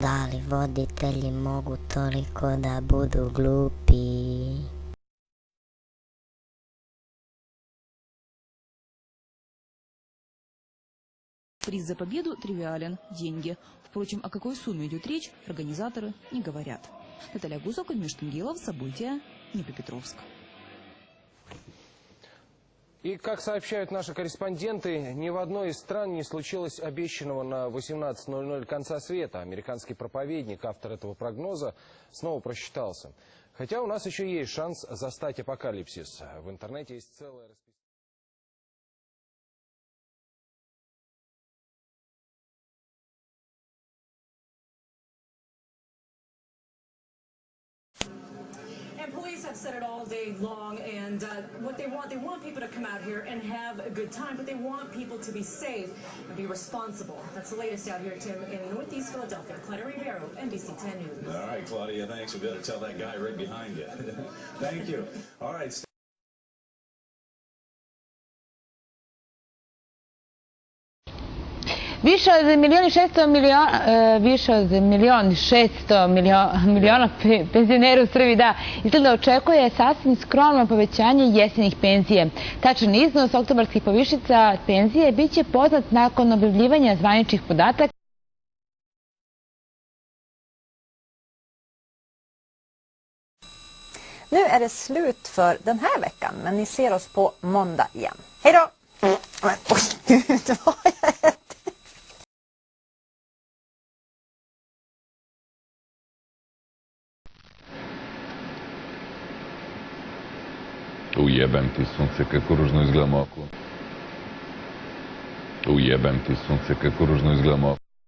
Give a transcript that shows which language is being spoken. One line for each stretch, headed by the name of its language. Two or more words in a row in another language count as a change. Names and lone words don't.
Serbian: Da li voditelji mogu toliko da budu glupi?
Russian: Приз за победу тривиален – деньги. Впрочем, о какой сумме идет речь, организаторы не говорят. Наталья Гусок, Ильмир Штангелов, события, Днепропетровск. И, как сообщают наши корреспонденты, ни в одной из стран не случилось обещанного на 18:00 конца света. Американский проповедник, автор этого прогноза, снова просчитался. Хотя у нас еще есть шанс застать апокалипсис. В интернете есть целое расписание.
English: And police have said it all day long, and what they want people to come out here and have a good time, but they want people to be safe and be responsible. That's the latest out here, Tim, in Northeast Philadelphia. Claudia Rivero, NBC 10 News. All right, Claudia, thanks. We've got to tell that guy right behind you. Thank you. All right.
Serbian: Više od 1.600.000.000 penzionera u Srbiji izgleda očekuje sasvim skromno povećanje jesenjih penzije. Tačan iznos oktobarskih povišica penzije biće poznat nakon objavljivanja zvaničnih podataka.
Swedish: Nu är det slut för den här veckan, men ni ser oss på måndag igen. Hej då! Men, oj, gud, vad jag
Serbian: Ujebem ti sunce, kako ružno izgledam oko. Ujebem ti sunce, kako ružno izgledam oko.